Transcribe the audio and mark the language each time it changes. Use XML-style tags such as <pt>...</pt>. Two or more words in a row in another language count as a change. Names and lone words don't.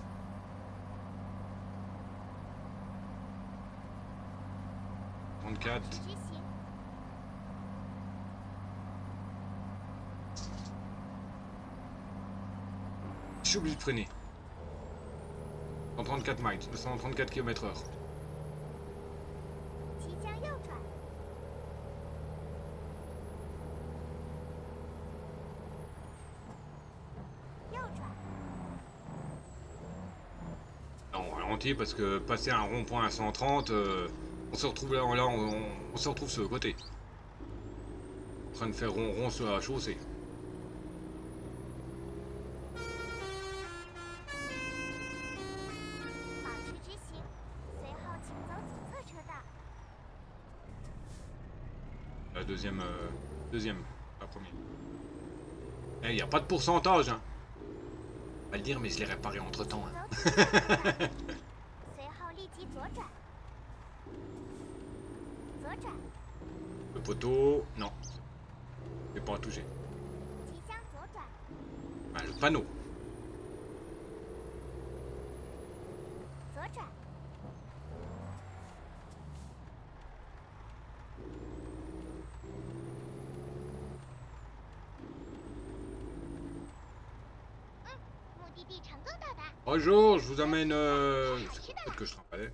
<fr>34.</fr> <zh>执行。</zh> <fr>Je suis obligé de freiner. 134 miles, 134 km/h.</fr> <zh>即将右转。右转。</zh> <fr>Non, on ralentit parce que passer un rond-point à 130, on se retrouve là, on se retrouve sur le côté. En train de faire rond-rond sur la chaussée.</fr> <zh>保持直行，随后请走左侧车道。</zh> <fr>La deuxième, la première. Eh, il n'y a pas de pourcentage, hein. On va le dire, mais je l'ai réparé entre temps. Hein.</fr> <zh>走左侧车道，随后立即左转。左转，</zh> <fr>Le poteau, non. Je vais pas toucher.</fr> <zh>即将左转。</zh> <fr>Ah, le panneau.</fr> <zh>左转， 目的地成功到达。</zh> <fr>Bonjour, je vous amène... Peut-être que je travaille.</fr>